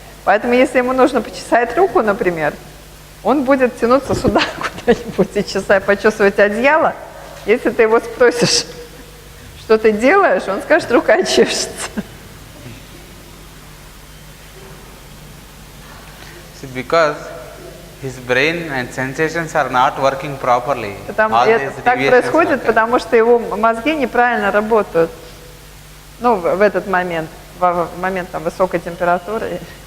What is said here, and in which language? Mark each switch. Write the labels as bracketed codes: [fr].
[ru] Поэтому если ему нужно почесать руку, например, он будет тянуться сюда куда-нибудь и почесывать одеяло. Если ты его спросишь, что ты делаешь, он скажет, рука чешется. [en] Because his brain and sensations are not working properly. [ru] Так происходит, потому что его мозги неправильно работают. Ну, в этот момент, в момент там, высокой температуры.